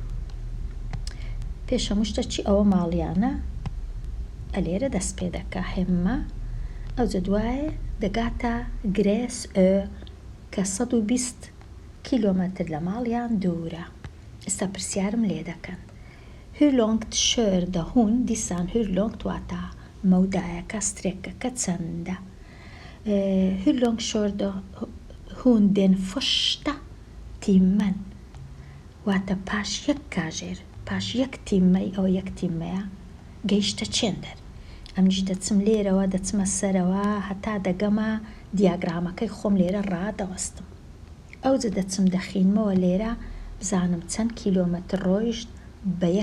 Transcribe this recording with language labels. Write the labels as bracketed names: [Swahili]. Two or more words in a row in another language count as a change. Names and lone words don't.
[Central Kurdish] پێش هەمووشتە چی ئەوە ماڵیانە ئەلێرە دەست پێ دەکا هێممە ئەو دوایە دەگاتە گرێس کە 120 کیلۆمەتر لە ماڵیان دوورە ئێستا پرسیارم لێ دەکەن [Swedish] hur långt körde hon [Central Kurdish] دیسان [Swedish] hur långt [Central Kurdish] واتە مەودایەکە سترێکەکە چەندە [Swedish] hur långt körde hon den första timmen [Central Kurdish] واتە پاش یەک کاژێر پاش یەک تیممەی ئەو یەک تیممەیە گەیشتە چێندەر ئەمنیش دەچم لێرەوە دەچمە سەرەوە هەتا دەگەمە دیاگرامەکەی خۆم لێرە ڕادەوەستم ئەوجە دەچم دەخینمەوە لێرە بزانم چەند کیلۆمەتر ڕۆیشت بە یەک